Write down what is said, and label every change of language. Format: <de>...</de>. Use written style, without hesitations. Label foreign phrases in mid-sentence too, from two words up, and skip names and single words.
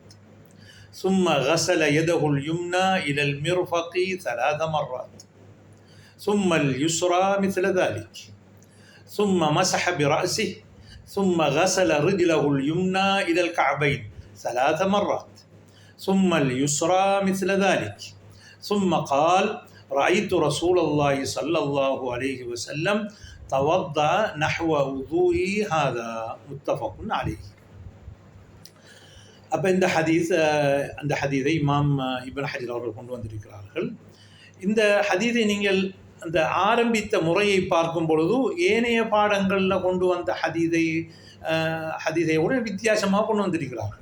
<ar>ثم غسل يده اليمنى إلى المرفق 3 مرات ثم اليسرى مثل ذلك ثم مسح برأسه ثم غسل رجله اليمنى إلى الكعبين 3 مرات ثم اليسرى مثل ذلك ثم قال رأيت رسول الله صلى الله عليه وسلم توضأ نحو وضوئي هذا متفق عليه.</ar> <ta>அப்போ அந்த ஹதீஸை இமாம் இப்னு ஹஜர் அவர்கள் கொண்டு வந்திருக்கிறார்கள். இந்த ஹதீஸை நீங்கள் அந்த ஆரம்பித்த முறையை பார்க்கும் பொழுது ஏனைய பாடங்களில் கொண்டு வந்த ஹதீஸை ஒரு வித்தியாசமாக கொண்டு வந்திருக்கிறார்கள்.</ta>